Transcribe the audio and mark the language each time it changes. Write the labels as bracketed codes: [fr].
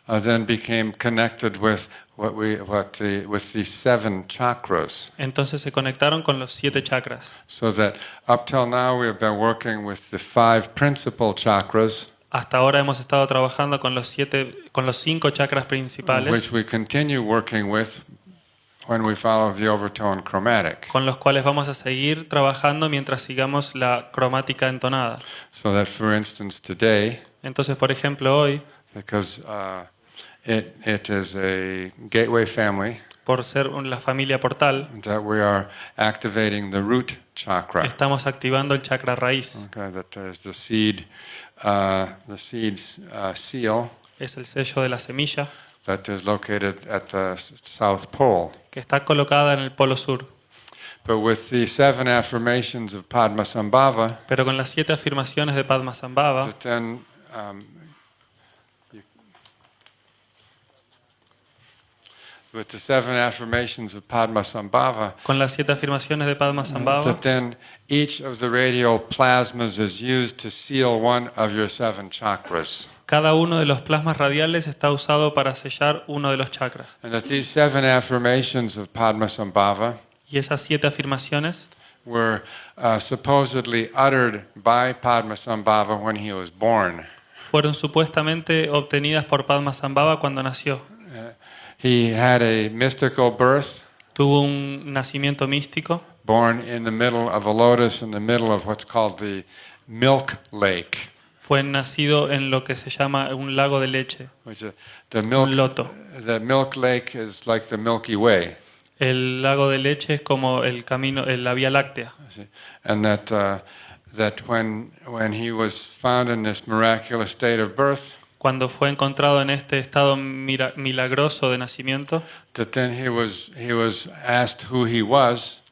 [en] then became connected with with the 7 chakras. [es] entonces se conectaron con los 7 chakras. [en] So that up till now we have been working with the 5 principal chakras, [es] Hasta ahora hemos estado trabajando con los 5 chakras principales, [en] which we continue working with when we follow the overtone chromatic. [es] con los cuales vamos a seguir trabajando mientras sigamos la cromática entonada. [en] So that, for instance, today, [es] Entonces, por ejemplo, hoy, [en] because it is a gateway family, [es] por ser la familia portal, [en] that we are activating the root chakra. [es] estamos activando el chakra raíz. [en] Okay, that is the seed's seal [es] Es el sello de la semilla [en] that is located at the South Pole. [es] que está colocada en el polo sur. [en] But with the 7 affirmations of Padmasambhava, [es] Pero con las 7 afirmaciones de Padmasambhava, [en] that then with the 7 affirmations of Padmasambhava, [es] con las 7 afirmaciones de Padmasambhava, [en] that then each of the radial plasmas is used to seal one of your 7 chakras. [es] cada uno de los plasmas radiales está usado para sellar uno de los chakras. [en] And that these 7 affirmations of Padmasambhava [es] Y esas 7 afirmaciones [en] were supposedly uttered by Padmasambhava when he was born. [es] fueron supuestamente obtenidas por Padmasambhava cuando nació. [en] He had a mystical birth, [es] Tuvo un nacimiento místico, [en] born in the middle of a lotus in the middle of what's called the milk lake. [es] fue nacido en lo que se llama un lago de leche, [en] Which is [es] un loto. [en] the milk lake is like the Milky Way. [es] El lago de leche es como el camino, la Vía Láctea. [en] See? And that when he was found in this miraculous state of birth, [es] Cuando fue encontrado en este estado milagroso de nacimiento [en] that then he was asked who he was,